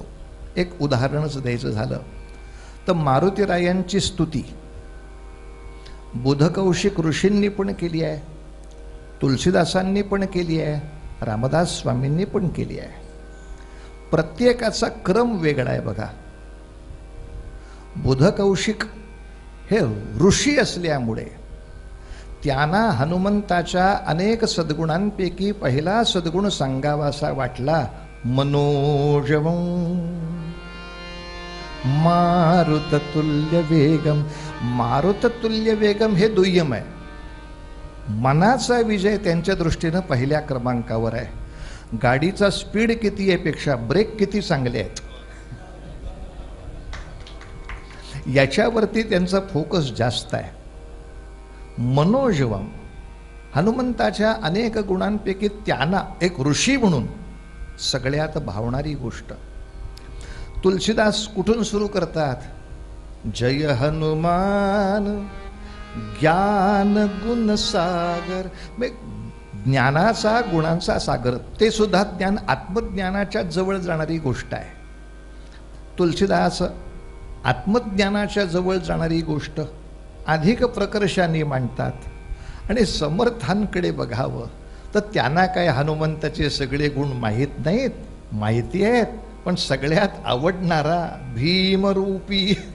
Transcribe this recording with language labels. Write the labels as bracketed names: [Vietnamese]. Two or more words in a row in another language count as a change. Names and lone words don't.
[Marathi] एक उदाहरणच द्यायचं झालं तर मारुतीरायांची स्तुती बुधकौशिक ऋषींनी पण केली आहे, तुलसीदासांनी पण केली आहे, रामदास स्वामींनी पण केली आहे. प्रत्येकाचा क्रम वेगळा आहे बघा. बुधकौशिक हे ऋषी असल्यामुळे त्यांना हनुमंताच्या अनेक सद्गुणांपैकी पहिला सद्गुण सांगावासा वाटला, [Sanskrit] मनोजवं मारुततुल्य वेगम. मारुततुल्य वेगम [Marathi] हे दुय्यम आहे, मनाचा विजय त्यांच्या दृष्टीनं पहिल्या क्रमांकावर आहे. गाडीचा स्पीड किती आहे पेक्षा ब्रेक किती चांगले आहेत याच्यावरती त्यांचा फोकस जास्त आहे. मनोजवम, हनुमंताच्या अनेक गुणांपैकी त्यांना एक ऋषी म्हणून सगळ्यात भावणारी गोष्ट. तुलसीदास कुठून सुरू करतात, [Awadhi] जय हनुमान ज्ञान गुण सागर. [Marathi] ज्ञानाचा गुणांचा सागर, ते सुद्धा ज्ञान आत्मज्ञानाच्या जवळ जाणारी गोष्ट आहे. तुलसीदास आत्मज्ञानाच्या जवळ जाणारी गोष्ट अधिक प्रकर्षाने मांडतात आणि समर्थांकडे बघावं तर त्यांना काय हनुमंताचे सगळे गुण माहीत नाहीत, माहिती आहेत, पण सगळ्यात आवडणारा भीमरूपी.